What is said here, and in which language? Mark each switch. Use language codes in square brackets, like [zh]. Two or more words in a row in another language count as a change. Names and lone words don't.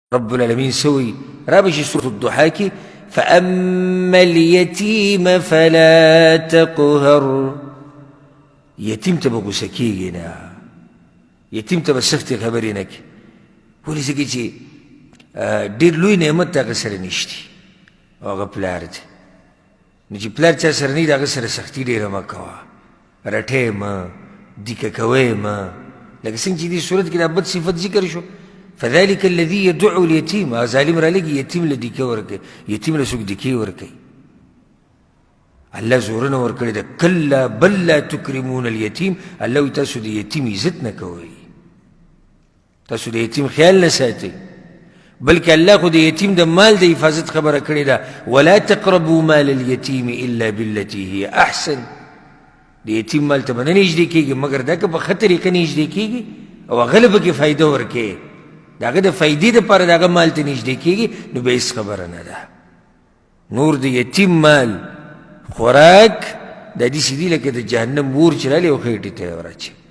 [ar] رب العالمين سوي رابش سورة الضحى کی فأما اليتيم فلا تقهر. [ps] یتیم ته به غوسه کېږي نه، یتیم ته به سختې خبرې نه کړي، ولې ځکه چې ډېر لوی نعمت هغه سره نشتی او هغه پلار دی. نو چې پلار چا سره نه وي د هغه سره سختي ډېره مه کوه، رټی مه، دیکه کوی مه. لکه څنګه چې دې صورت کې دا بد صفت ذکر شو، [ar] فذلك الذي يدعو اليتيم، [ps] هغه ظالم رالېږي یتیم له دیکه ورکوي، یتیم له څوک دیکې ورکوي. الله زورونه ورکړې ده، [ar] کلا بل لا تکرمون الیتیم. [ps] الله وایي تاسو د یتیم عزت نه کوئ، تاسو د یتیم خیال نه ساتئ، بلکې الله خو د یتیم د مال د حفاظت خبره کړې ده، [ar] ولا تقربوا مال اليتیم الا بالتي هي احسن. [ps] د یتیم مال ته به نه نږدې کېږي مګر دا که په ښه طریقه نږدې کېږي او هغه له پکې فایده ورکوې، د هغه د فایدې دپاره د هغه مال ته نږدې کېږي، نو بیا هېڅ خبره نه ده. نور د یتیم مال خوراک دا داسې دي لکه د جهنم اور چې رالي او خېټې ته یې ورچي.